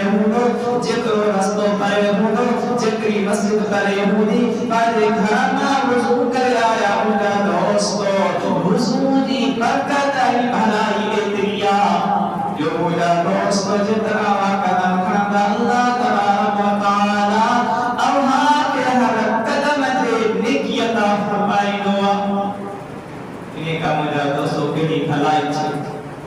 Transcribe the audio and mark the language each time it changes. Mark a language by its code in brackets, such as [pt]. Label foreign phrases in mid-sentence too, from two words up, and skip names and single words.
[sd] हूंदो जेतिरो रस्तो परे हूंदो जेतिरी मस्जिद परे हूंदी पंहिंजे घर मां वुज़ू करे आया मुंहिंजा दोस्तो वुज़ू जी बरकत ऐं भलाई एतिरी आहे जो मुंहिंजा दोस्त जेतिरा कदम खणंदा अल्लाह [ar] تبارك وتعالى [sd] अव्हांखे हर कदम ते नेकी अता फरमाईंदो आहे। इन का मुंहिंजा दोस्तो केॾी भलाई